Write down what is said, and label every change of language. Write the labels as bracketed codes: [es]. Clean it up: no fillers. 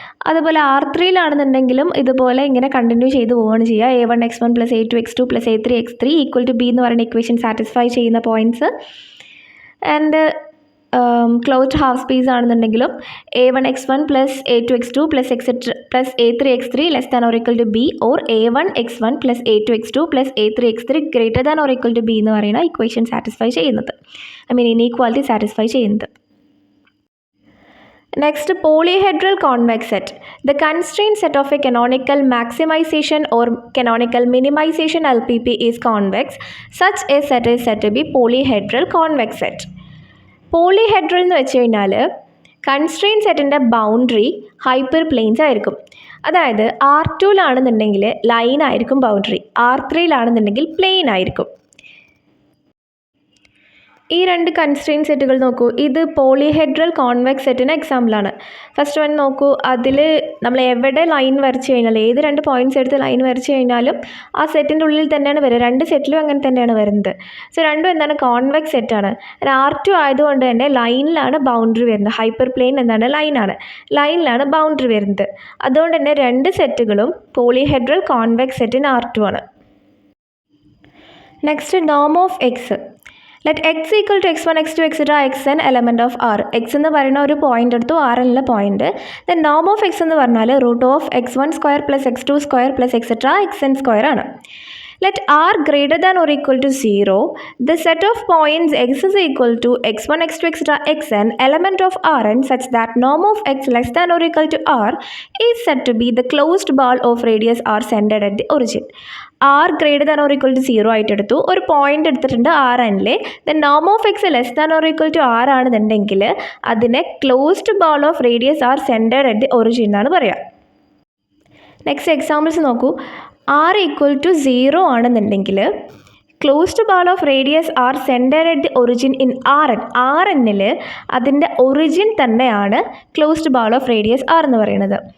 [ml] അതുപോലെ R3 ഇതുപോലെ ഇങ്ങനെ കണ്ടിന്യൂ ചെയ്ത് പോവുകയാണ് ചെയ്യുക. a1 x1 + a2 x2 + a3 x3 = b എന്ന് പറയുന്ന ഇക്വേഷൻ സാറ്റിസ്ഫൈ ചെയ്യുന്ന points. And closed half space ആണെന്നുണ്ടെങ്കിലും a1 x1 + a2 x2 + a3 x3 <= b or a1 x1 + a2 x2 + a3 x3 <= b എന്ന് പറയുന്ന ഇക്വേഷൻ സാറ്റിസ്ഫൈ ചെയ്യുന്നത്, inequality satisfy ചെയ്യുന്നത്. [en] Next, polyhedral convex set. The constraint set of a canonical maximization or canonical minimization LPP is convex. Such a set is said to be polyhedral convex set. [ml] Polyhedral എന്ന് വെച്ച് കഴിഞ്ഞാൽ constraint സെറ്റിൻ്റെ boundary hyper planes ആയിരിക്കും. അതായത് R2 line ആയിരിക്കും boundary, R3 plain ആയിരിക്കും. ഈ രണ്ട് കൺസ്ട്രെയിൻറ്റ് സെറ്റുകൾ നോക്കൂ. ഇത് പോളിഹെഡ്രൽ കോൺവെക്സ് സെറ്റിന് എക്സാമ്പിളാണ്. ഫസ്റ്റ് വൺ നോക്കൂ. അതിൽ നമ്മൾ എവിടെ ലൈൻ വരച്ച് കഴിഞ്ഞാൽ, ഏത് രണ്ട് പോയിൻറ്റ്സ് എടുത്ത് ലൈൻ വരച്ച് കഴിഞ്ഞാലും ആ സെറ്റിൻ്റെ ഉള്ളിൽ തന്നെയാണ് വരിക. രണ്ട് സെറ്റിലും അങ്ങനെ തന്നെയാണ് വരുന്നത്. സോ രണ്ടും എന്താണ്, കോൺവെക്സ് സെറ്റാണ്. R2 ആയതുകൊണ്ട് തന്നെ ലൈനിലാണ് ബൗണ്ടറി വരുന്നത്. ഹൈപ്പർ പ്ലെയിൻ എന്താണ്, ലൈനിലാണ് ബൗണ്ടറി വരുന്നത്. അതുകൊണ്ട് തന്നെ രണ്ട് സെറ്റുകളും പോളിഹെഡ്രൽ കോൺവെക്സ് സെറ്റിന് R2 ആണ്. [en] Next, Noam of X. Let x = x1 x2 etc. xn element of R. [ml] x എന്ന് പറയുന്ന ഒരു പോയിൻ്റ് എടുത്തു, R എന്നുള്ള point. [en] then Noam of X [ml] എന്ന് പറഞ്ഞാൽ [en] √(x1² + x2² + etc. [ml] xn² ആണ്. [en] Let R greater than or equal to 0, the set of points x is equal to x1 x2 etc. xn element of Rn such that norm of x less than or equal to R is said to be the closed ball of radius R centered at the origin. R greater than or equal to 0 [ml] ആയിട്ട് എടുത്തു, ഒരു point എടുത്തിട്ടുണ്ട് Rn. [en] then Noam of X less than or equal to R [ml] ആണെന്നുണ്ടെങ്കിൽ അതിനെ [en] closed ball of radius R centred at the origin [ml] എന്നാണ് പറയുക. Next examples നോക്കൂ. R = 0 ആണെന്നുണ്ടെങ്കിൽ closed ball of radius R centered at the origin in Rn അതിൻ്റെ origin തന്നെയാണ് closed ball of radius R എന്ന് പറയുന്നത്.